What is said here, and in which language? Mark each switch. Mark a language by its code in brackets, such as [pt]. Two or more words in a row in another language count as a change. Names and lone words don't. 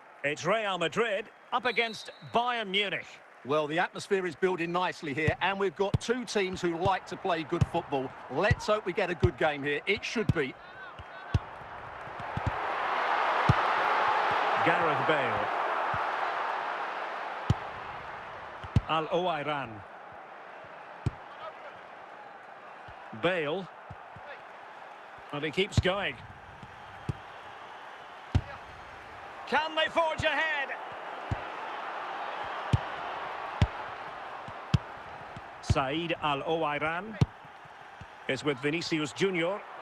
[en] It's Real Madrid up against Bayern Munich. Well, the atmosphere is building nicely here, and we've got two teams who like to play good football. Let's hope we get a good game here. It should be. Gareth Bale. Al-Owairan. Bale. And he keeps going. Can they forge ahead? Said Al-Owairan is with Vinicius Junior.